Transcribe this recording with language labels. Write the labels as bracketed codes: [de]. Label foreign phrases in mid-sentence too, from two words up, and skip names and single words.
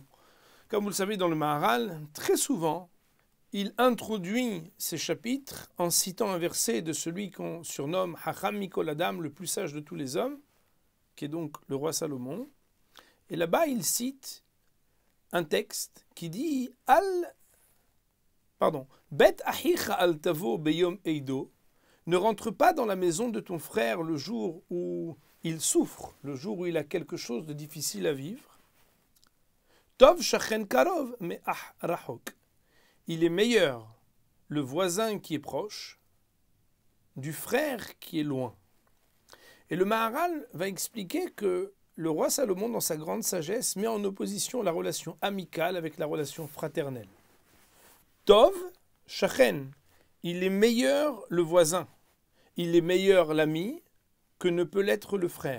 [fr] Comme vous le savez, dans le Maharal, très souvent, il introduit ces chapitres en citant un verset de celui qu'on surnomme [he] חכם מכל אדם, [fr] le plus sage de tous les hommes, qui est donc le roi Salomon. Et là-bas, il cite un texte qui dit [he] בית אחיך אל תבוא ביום אידו, [fr] ne rentre pas dans la maison de ton frère le jour où il souffre, le jour où il a quelque chose de difficile à vivre. [he] טוב שכן קרוב מרחוק. [fr] il est meilleur le voisin qui est proche du frère qui est loin. Et le Maharal va expliquer que le roi Salomon, dans sa grande sagesse, met en opposition la relation amicale avec la relation fraternelle. [he] טוב, שכן, [fr] il est meilleur le voisin, il est meilleur l'ami que ne peut l'être le frère.